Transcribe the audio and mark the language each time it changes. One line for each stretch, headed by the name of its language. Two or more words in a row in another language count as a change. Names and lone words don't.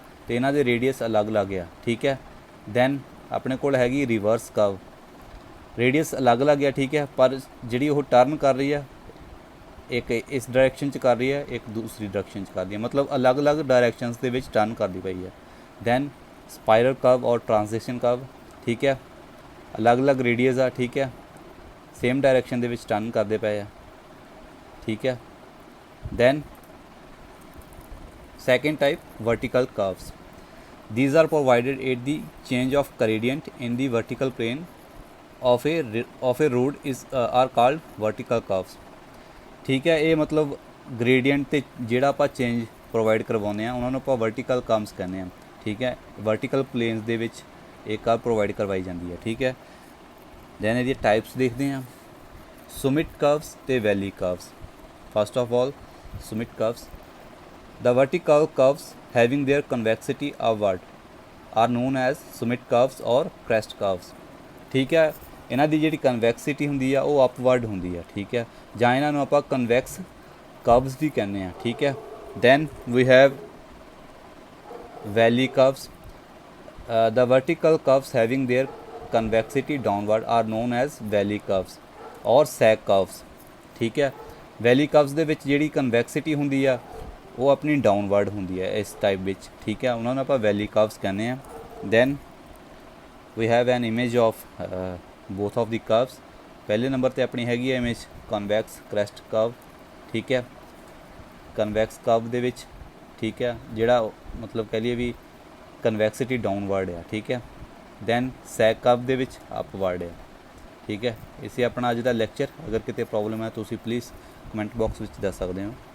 Punjabi: ਅਤੇ ਇਹਨਾਂ ਦੇ ਰੇਡੀਅਸ ਅਲੱਗ-ਅਲੱਗ ਆ ਠੀਕ ਹੈ ਦੈਨ ਆਪਣੇ ਕੋਲ ਹੈਗੀ
English: reverse curve radius
Punjabi: ਅਲੱਗ-ਅਲੱਗ ਆ ਠੀਕ ਹੈ ਪਰ ਜਿਹੜੀ ਉਹ ਟਰਨ ਕਰ ਰਹੀ ਆ ਇੱਕ ਇਸ ਡਾਇਰੈਕਸ਼ਨ 'ਚ ਕਰ ਰਹੀ ਹੈ ਇੱਕ ਦੂਸਰੀ ਡਾਇਰੈਕਸ਼ਨ 'ਚ ਕਰਦੀ ਹੈ ਮਤਲਬ ਅਲੱਗ-ਅਲੱਗ ਡਾਇਰੈਕਸ਼ਨਸ ਦੇ ਵਿੱਚ ਟਰਨ ਕਰਦੀ ਪਈ ਹੈ ਦੈਨ
English: spiral curve or transition curve
Punjabi: ਠੀਕ ਹੈ ਅਲੱਗ-ਅਲੱਗ ਰੇਡੀਅਸ ਆ ਠੀਕ ਹੈ
English: same direction
Punjabi: ਦੇ ਵਿੱਚ ਟਰਨ ਕਰਦੇ ਪਏ ਆ ਠੀਕ ਹੈ ਦੈਨ
English: second type vertical curves these are provided at the change of gradient in the vertical plane of a road is are called vertical curves
Punjabi: ਠੀਕ ਹੈ ਇਹ ਮਤਲਬ ਗ੍ਰੇਡੀਐਂਟ ਤੇ ਜਿਹੜਾ ਆਪਾਂ ਚੇਂਜ ਪ੍ਰੋਵਾਈਡ ਕਰਵਾਉਂਦੇ ਆ ਉਹਨਾਂ ਨੂੰ ਆਪਾਂ
English: vertical curves
Punjabi: ਕਹਿੰਦੇ ਆ ਠੀਕ ਹੈ
English: vertical planes
Punjabi: ਦੇ ਵਿੱਚ ਇਹ ਕਰਵ ਪ੍ਰੋਵਾਈਡ ਕਰਵਾਈ ਜਾਂਦੀ ਹੈ ਠੀਕ ਹੈ ਦੈਨ ਇਹਦੀ ਟਾਈਪਸ ਦੇਖਦੇ ਆ
English: summit curves
Punjabi: ਤੇ
English: valley curves first of all summit curves The vertical curves having their convexity upward are known as summit curves or crest curves
Punjabi: ਠੀਕ ਹੈ ਇਹਨਾਂ ਦੀ ਜਿਹੜੀ ਕਨਵੈਕਸਿਟੀ ਹੁੰਦੀ ਆ ਉਹ ਅਪਵਰਡ ਹੁੰਦੀ ਆ ਠੀਕ ਹੈ ਜਾਂ ਇਹਨਾਂ ਨੂੰ ਆਪਾਂ
English: convex curves
Punjabi: ਵੀ ਕਹਿੰਦੇ ਆ ਠੀਕ ਹੈ
English: then we have valley curves the vertical curves having their convexity downward are known as valley curves or sag curves
Punjabi: ਠੀਕ ਹੈ ਵੈਲੀ ਕਰਵਸ ਦੇ ਵਿੱਚ ਜਿਹੜੀ ਕਨਵੈਕਸਿਟੀ ਹੁੰਦੀ ਆ ਉਹ ਆਪਣੀ ਡਾਊਨਵਰਡ ਹੁੰਦੀ ਹੈ ਇਸ ਟਾਈਪ ਵਿੱਚ ਠੀਕ ਹੈ ਉਹਨਾਂ ਨੂੰ ਆਪਾਂ ਵੈਲੀ ਕਰਵਸ ਕਹਿੰਦੇ ਹਾਂ
English: then we have an image of both of the curves
Punjabi: ਪਹਿਲੇ ਨੰਬਰ 'ਤੇ ਆਪਣੀ ਹੈਗੀ ਹੈ
English: image convex crest curve
Punjabi: ਠੀਕ ਹੈ
English: convex curve
Punjabi: ਦੇ ਵਿੱਚ ਠੀਕ ਹੈ ਜਿਹੜਾ ਮਤਲਬ ਕਹਿ ਲਈਏ ਵੀ
English: convexity downward
Punjabi: ਆ ਠੀਕ ਹੈ ਦੈਨ
English: sag curve
Punjabi: ਦੇ ਵਿੱਚ ਅਪਵਰਡ ਆ ਠੀਕ ਹੈ ਇਸੇ ਆਪਣਾ ਅੱਜ ਦਾ ਲੈਕਚਰ ਅਗਰ ਕਿਤੇ ਪ੍ਰੋਬਲਮ ਹੈ ਤੁਸੀਂ ਪਲੀਜ਼
English: comment box
Punjabi: ਵਿੱਚ ਦੱਸ ਸਕਦੇ ਹੋ।